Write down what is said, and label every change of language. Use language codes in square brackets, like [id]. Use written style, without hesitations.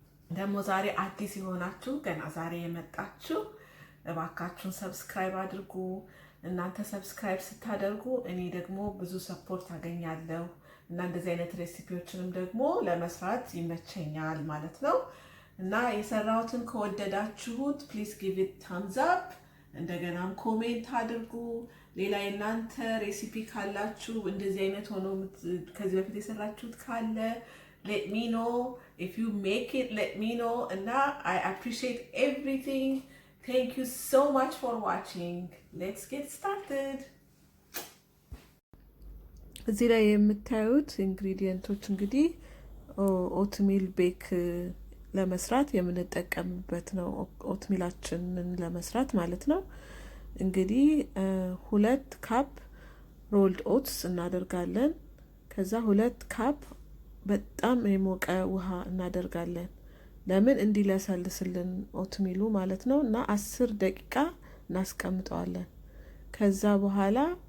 [am] ደግሞ ዛሬ አዲስ የሆናችሁ ገና ዛሬ የመጣችሁ እባካችሁን ሰብስክራይብ አድርጉ። እናንተ ሰብስክራይብ ስታደርጉ እኔ ደግሞ ብዙ ሰፖርት አገኛለሁ እና እንደዚህ አይነት ሬሲፒዎችንም ደግሞ ለመስራት ይመቸኛል ማለት ነው። እና የሰራሁትን ከወደዳችሁት [en] ፕሊዝ ጊቭ ኢት ታምዝ አፕ። [am] እንደገናም ኮሜንት አድርጉ። ሌላ የእናንተ ሬሲፒ ካላችሁ እንደዚህ አይነት ሆኖ ከዚህ በፊት የሰራችሁት ካለ [en] let me know. If you make it, let me know. And I appreciate everything. Thank you so much for watching. Let's get started. [am] እዚህ ላይ የምታዩት ኢንግሪዲየንቶች እንግዲህ ኦትሚል ቤክ ለመስራት የምንጠቀምበት ነው። ኦትሚላችንን ለመስራት ማለት ነው። እንግዲህ 2 ካፕ ሮልድ ኦትስ እናደርጋለን። ከዛ 2 ካፕ በጣም የሞቀ ውሃ እናደርጋለን። ለምን እንዲለሰልስልን ኦትሚሉ ማለት ነው። እና 10 ደቂቃ እናስቀምጠዋለን። ከዛ በኋላ